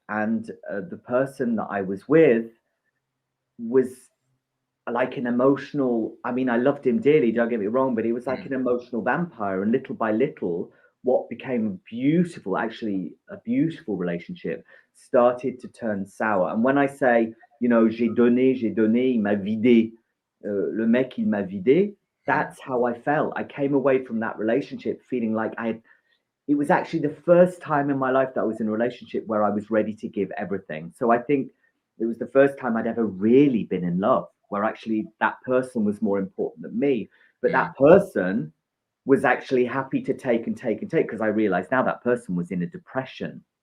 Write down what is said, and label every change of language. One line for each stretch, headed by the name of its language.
English: And the person that I was with was like an emotional, I mean, I loved him dearly, don't get me wrong, but he was like mm, an emotional vampire. And little by little, what became beautiful, actually a beautiful relationship, started to turn sour. And when I say, you know,
French: j'ai donné, il m'a vidé, le mec, il m'a vidé, mm,
English: that's how I felt. I came away from that relationship feeling like it was actually the first time in my life that I was in a relationship where I was ready to give everything. So I think it was the first time I'd ever really been in love, where actually that person was more important than me. But mm, that person was actually happy to take and take and take, because I realized now that person was in a depression.